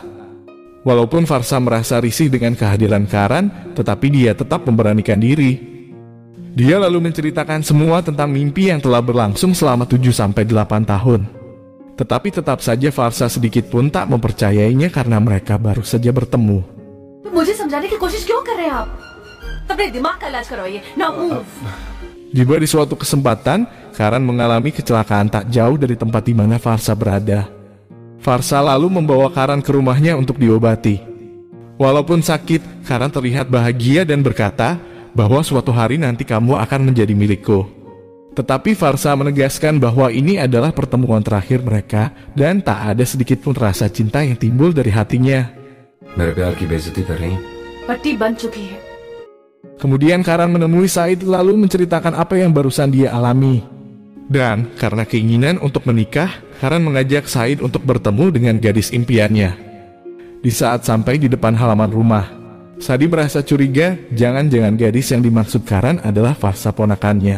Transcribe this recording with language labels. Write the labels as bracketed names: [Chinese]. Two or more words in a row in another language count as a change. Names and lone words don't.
[Indonesian] Walaupun Farsa merasa risih dengan kehadiran Karan, tetapi dia tetap memberanikan diri. Dia lalu menceritakan semua tentang mimpi yang telah berlangsung selama 7-8 tahun. Tetapi tetap saja Farsa sedikit pun tak mempercayainya karena mereka baru saja bertemu. [Hindi] मुझे समझाने की कोशिश क्यों कर रहे हैं आप? अपने दिमाग का इलाज करवाइए. [English] Now move. [Indonesian] Tiba di suatu kesempatan, Karan mengalami kecelakaan tak jauh dari tempat di mana Farsa berada. Farsa lalu membawa Karan ke rumahnya untuk diobati. Walaupun sakit, Karan terlihat bahagia dan berkata bahwa suatu hari nanti kamu akan menjadi milikku. Tetapi Farsa menegaskan bahwa ini adalah pertemuan terakhir mereka dan tak ada sedikit pun rasa cinta yang timbul dari hatinya. [Hindi] पट्टी बन चुकी है. [Indonesian] Kemudian Karan menemui Said lalu menceritakan apa yang barusan dia alami. Dan karena keinginan untuk menikah, Karan mengajak Said untuk bertemu dengan gadis impiannya. Di saat sampai di depan halaman rumah, Sadi merasa curiga jangan-jangan gadis yang dimaksud Karan adalah Farsa ponakannya.